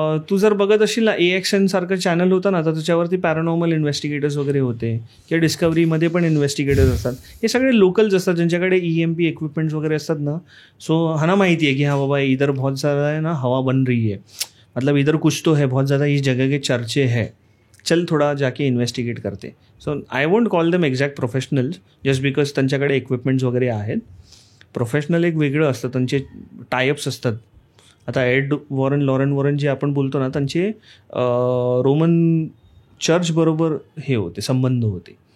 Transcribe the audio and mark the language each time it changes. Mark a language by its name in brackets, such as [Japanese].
[Marathi] तू जर बघत असशील ना, AXN सारखं चॅनल होतं ना, तर त्याच्यावरती पॅरानॉर्मल इन्व्हेस्टिगेटर्स वगैरे होते, किंवा डिस्कवरीमध्ये पण इन्व्हेस्टिगेटर्स असतात. हे सगळे लोकल्स असतात ज्यांच्याकडे EMP इक्विपमेंट्स वगैरे असतात ना. [Hindi] सो हाँ [Marathi] माहिती आहे की [Hindi] हाँ बाबा इधर बहुत ज़्यादा है ना हवा बन रही है, मतलब इधर कुछ तो है, बहुत ज़्यादा इस जगह के चर्चे है, चल थोडा जाके इन्व्हेस्टिगेट करते. [English] so I won't call them exact professionals just because [Marathi] त्यांच्याकडे इक्विपमेंट्स वगैरे आहेत. प्रोफेशनल एक वेगळं असतं, त्यांचे टायअप्स असतात. आता एड वॉरन, लॉरेन वॉरन जे आपण बोलतो ना, त्यांचे रोमन चर्च बरोबर हे होते, संबंध होते.